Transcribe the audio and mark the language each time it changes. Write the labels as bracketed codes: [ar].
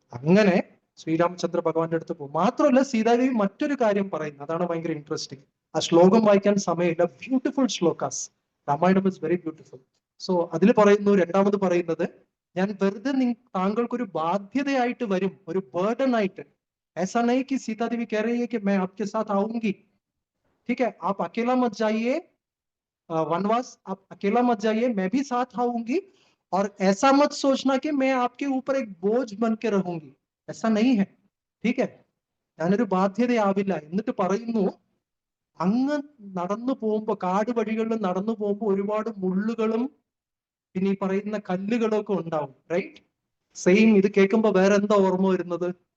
[ml] അങ്ങനെ ശ്രീരാമചന്ദ്ര ഭഗവാന്റെ അടുത്ത് പോകും. മാത്രമല്ല സീതാദേവി മറ്റൊരു കാര്യം പറയുന്നു, അതാണ് ഭയങ്കര ഇൻട്രസ്റ്റിംഗ്. ആ ശ്ലോകം വായിക്കാൻ സമയമില്ല. Beautiful ശ്ലോകാസ്. [en] Ramayanam is very beautiful. [ml] So അതിൽ പറയുന്നു, രണ്ടാമത് പറയുന്നത്, ഞാൻ വെറുതെ താങ്കൾക്കൊരു ബാധ്യതയായിട്ട് വരും, ഒരു ബേർഡൻ ആയിട്ട്. [hi] ऐसा नहीं कि सीता देवी कह रही है कि मैं आपके साथ आऊंगी, ठीक है, आप अकेला मत जाइए, वनवास आप अकेला मत जाइए, मैं भी साथ आऊंगी. और ऐसा मत सोचना कि मैं आपके ऊपर एक बोझ बन के रहूंगी, ऐसा नहीं है, ठीक है? [ml] ഞാനൊരു ബാധ്യതയാവില്ല. എന്നിട്ട് പറയുന്നു, അങ്ങ് നടന്നു പോകുമ്പോ, കാട് വഴികളിൽ നടന്നു പോകുമ്പോ ഒരുപാട് മുള്ളുകളും പിന്നെ ഈ പറയുന്ന കല്ലുകളും ഒക്കെ ഉണ്ടാവും, റൈറ്റ്? സെയിം. ഇത് കേൾക്കുമ്പോ വേറെ എന്താ ഓർമ്മ വരുന്നത്?